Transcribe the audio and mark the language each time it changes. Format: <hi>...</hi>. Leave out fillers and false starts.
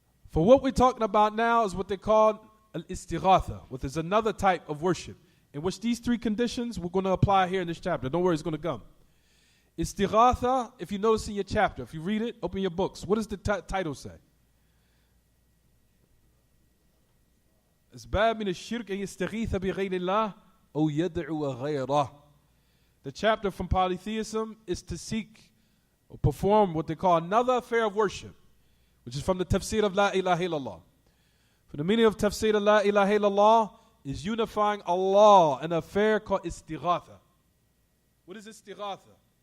<en>For what we're talking about now is what they call al-istighatha, which is another type of worship, in which these three conditions we're going to apply here in this chapter. Don't worry, it's going to come. Istighatha, if you notice in your chapter, if you read it, open your books. What does the title say?</en> <ar>أسباب من الشرك أن يستغيث بغير الله أو يدعو غيره.</ar> <en>The chapter from polytheism is to seek or perform what they call another affair of worship, which is from the tafsir of La ilaha illallah. For the meaning of tafsir of La ilaha illallah is unifying Allah, an affair called istighatha. What is istighatha?</en>